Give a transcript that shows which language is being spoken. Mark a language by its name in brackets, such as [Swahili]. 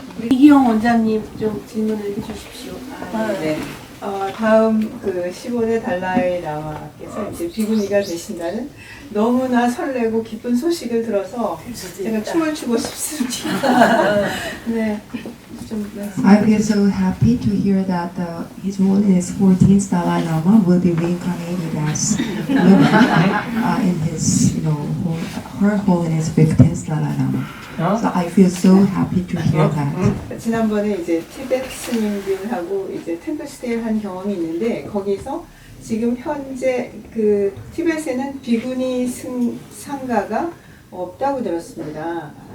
[Korean] 이기영 원장님 좀 질문을 해주십시오. 네. 다음 15대 달라이 라마께서 이제 비구니가 되신다는 너무나 설레고 기쁜 소식을 들어서 제가 춤을 추고 싶습니다. 네. 좀 [English] I feel so happy to hear that His Holiness 14th Dalai Lama will be reincarnated as women in his, Her Holiness 15th Dalai Lama. So I feel so happy to hear that. [Korean] 지난번에 이제 티베트 스님들하고 이제 템플스테이를 한 경험이 있는데 거기서 지금 현재 그 티베트에는 비구니 상가가 없다고 들었습니다.